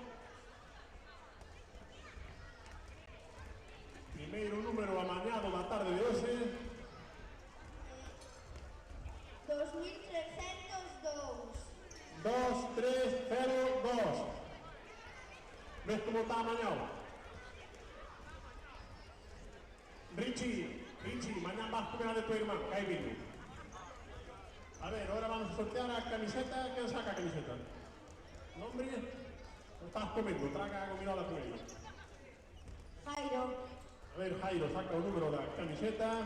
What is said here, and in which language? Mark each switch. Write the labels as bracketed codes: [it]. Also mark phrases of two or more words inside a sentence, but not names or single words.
[gl] Primeiro número amañado da tarde de hoxe. 2302. 2302. Ves como está amañado? Richie, [es] mañana vas a comer a de tu irmán, que hay viño. A ver, ahora vamos a sortear a camiseta. ¿Quién saca camiseta? ¿Nombre? ¿Lo estás comiendo? Traga gominola primero. Jairo. A ver, Jairo, saca el número de la camiseta.